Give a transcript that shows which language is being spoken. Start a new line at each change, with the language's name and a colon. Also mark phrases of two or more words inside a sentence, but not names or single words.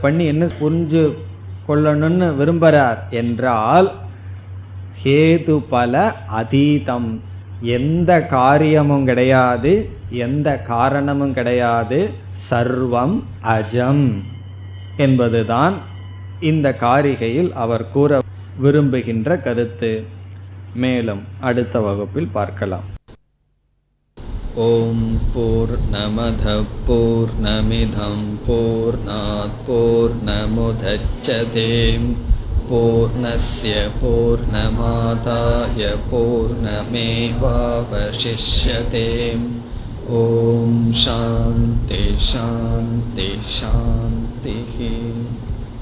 Tamil: பண்ணி என்ன புரிஞ்சு கொள்ளணும்னு விரும்புகிறார் என்றால்,
Sanskrit: हेतु फल अतीतम्,
Tamil: எந்த காரியமும் கிடையாது, எந்த காரணமும் கிடையாது,
Sanskrit: सर्वम् अजम्
Tamil: என்பதுதான் இந்த காரிகையில் அவர் கூற விரும்புகின்ற கருத்து. மேலும் அடுத்த வகுப்பில் பார்க்கலாம்.
Sanskrit: ॐ पूर्णमदः पूर्णमिदं पूर्णात् पूर्णमुदच्यते पूर्णस्य पूर्णमादाय पूर्णमेवावशिष्यते. ॐ शान्तिः शान्तिः शान्तिः.